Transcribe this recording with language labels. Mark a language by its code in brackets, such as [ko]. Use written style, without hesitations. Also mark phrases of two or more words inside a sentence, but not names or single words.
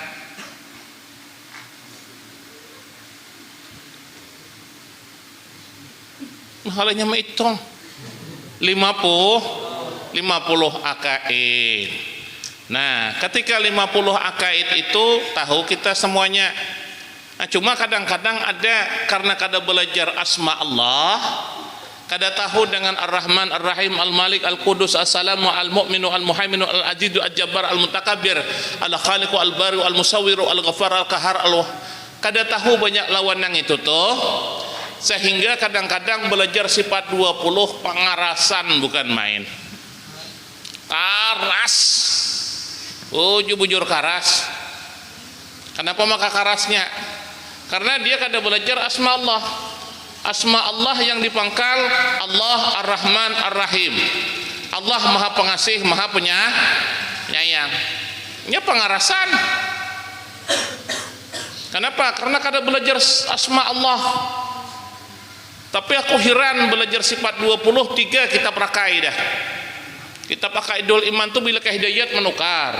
[bjn] Halanya menghitung 50 akaid. Nah, ketika 50 akaid itu tahu kita semuanya. Nah, cuma kadang-kadang ada karena kada belajar asma Allah, kada tahu dengan Ar-Rahman, Ar-Rahim, Al-Malik, Al-Qudus, As-Salamu, Al-Mu'minu, Al-Muhaiminu, Al-Azizu, Al-Jabbar, Al-Mutakabir, Al-Khaliqu, Al-Bari'u, Al-Musawwiru, Al-Ghaffar, Al-Qahar, kada tahu banyak lawan yang itu tuh, sehingga kadang-kadang belajar sifat 20 pengarasan bukan main. Karas. Bujur karas. Kenapa maka karasnya? Karena dia kada belajar asma Allah. Asma Allah yang dipangkal Allah Ar-Rahman Ar-Rahim. Allah Maha Pengasih, Maha Penyayang. Ini pengarasan. Kenapa? Karena kada belajar asma Allah. Tapi aku heran belajar sifat 23 kita pakai dah. Kita pakai idul iman tu bila hidayat menukar.